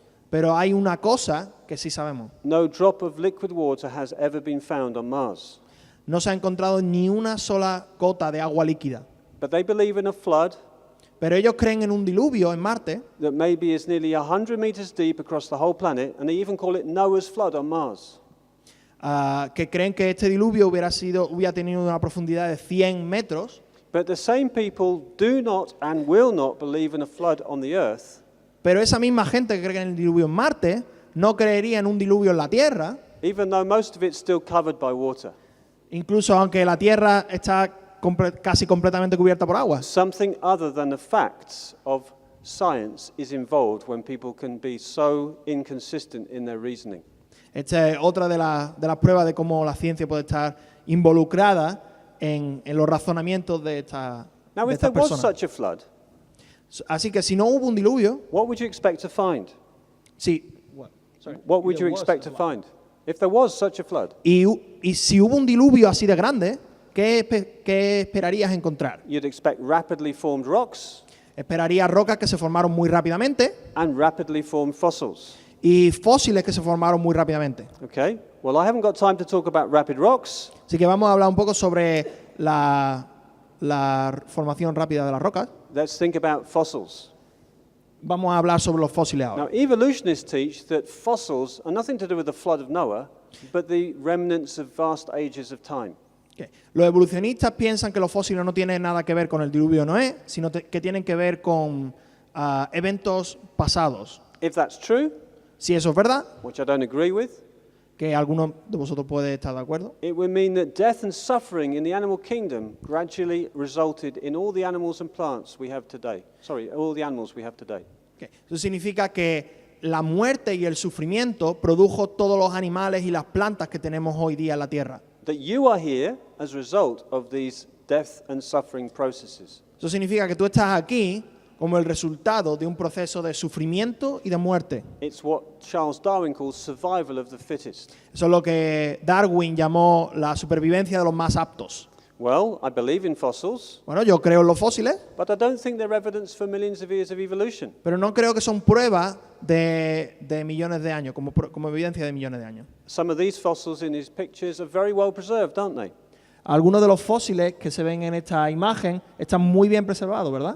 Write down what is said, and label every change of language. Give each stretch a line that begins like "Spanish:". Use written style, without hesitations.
Spanish: pero hay una cosa que sí sabemos.
English: No drop of liquid water has ever been found on Mars.
Spanish: No se ha encontrado ni una sola gota de agua líquida.
English: But they believe in a flood
Spanish: Pero ellos creen en un diluvio en Marte
English: that maybe is nearly 100 meters deep across the whole planet, and they even call it Noah's flood on Mars.
Spanish: que creen que este diluvio hubiera tenido una profundidad de 100 metros,
English: But the same people do not and will not believe in a flood on the earth,
Spanish: pero esa misma gente que cree en el diluvio en Marte no creería en un diluvio en la Tierra,
English: even though most of it's still covered by water.
Spanish: incluso aunque la Tierra está casi completamente cubierta por agua.
English: Something other than the facts of science is involved when people can be so inconsistent in their reasoning.
Spanish: Esta es otra de las pruebas de cómo la ciencia puede estar involucrada en los razonamientos de
English: Now,
Spanish: estas
English: if there was
Spanish: personas.
English: such a flood,
Spanish: Así que si no hubo un diluvio,
English: what would you expect to find?
Spanish: sí,
English: What would you expect to find? If there was such a flood,
Spanish: y si hubo un diluvio así de grande, ¿qué esperarías encontrar?
English: you'd expect rapidly formed rocks
Spanish: Esperarías rocas que se formaron muy rápidamente
English: and rapidly formed fossils.
Spanish: y fósiles que se formaron muy rápidamente.
English: Okay? Well, I haven't got time to talk about rapid rocks,
Spanish: Así que vamos a hablar un poco sobre la formación rápida de las rocas.
English: let's think about fossils.
Spanish: Vamos a hablar sobre los fósiles ahora.
English: Now, evolutionists teach that fossils are nothing to do with the flood of Noah, but the remnants of vast ages of time. Okay.
Spanish: Los evolucionistas piensan que los fósiles no tienen nada que ver con el diluvio de Noé, sino que tienen que ver con eventos pasados.
English: If that's true,
Spanish: Si eso es verdad,
English: which I don't agree with,
Spanish: que algunos de vosotros puede estar de acuerdo,
English: it would mean that death and suffering in the animal kingdom gradually resulted in all the animals and plants we have today. Sorry, all the animals we have today.
Spanish: okay, eso significa que la muerte y el sufrimiento produjo todos los animales y las plantas que tenemos hoy día en la tierra.
English: That you are here as a result of these death and suffering processes.
Spanish: Eso significa que tú estás aquí como el resultado de un proceso de sufrimiento y de muerte.
English: It's what Charles Darwin calls survival of the fittest.
Spanish: Eso es lo que Darwin llamó la supervivencia de los más aptos.
English: Well, I believe in fossils,
Spanish: Bueno, yo creo en los fósiles,
English: but I don't think they're evidence for millions of years of evolution.
Spanish: pero no creo que son pruebas de millones de años, como evidencia de millones de años.
English: Some of these fossils in these pictures are very well preserved, aren't they?
Spanish: Algunos de los fósiles que se ven en esta imagen están muy bien preservados, ¿verdad?